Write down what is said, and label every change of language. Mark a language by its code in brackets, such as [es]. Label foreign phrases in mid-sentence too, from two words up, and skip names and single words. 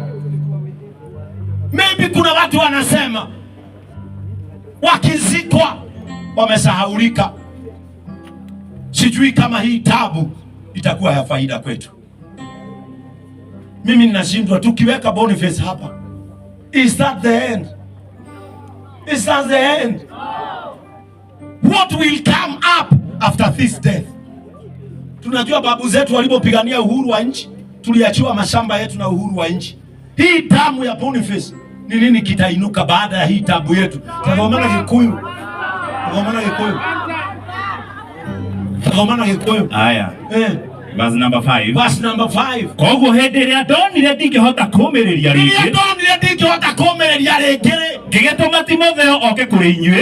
[sw] Maybe kuna watu wanasema wakizikwa wamesahaulika. Sijui kama hii taabu itakuwa ya faida kwetu. Mimi ninashindwa tukiweka Boniface hapa. [en] Is that the end? Is that the end? What will come up after this death? [sw] Tunajua babu zetu walipopigania uhuru wa nchi, tuliachiwa mashamba yetu na uhuru wa nchi. Hii tamu ya Boniface ni nini kitainuka baada ya hii tabu yetu? Tazamana Kikuyu. Haya. [en] Verse number 5. [ki] Koguo hĩndĩ ĩrĩa ndonire ndingĩhota kũũmĩrĩria rĩngĩ, ngĩgĩtũma Timotheo oke kũrĩ inyuĩ.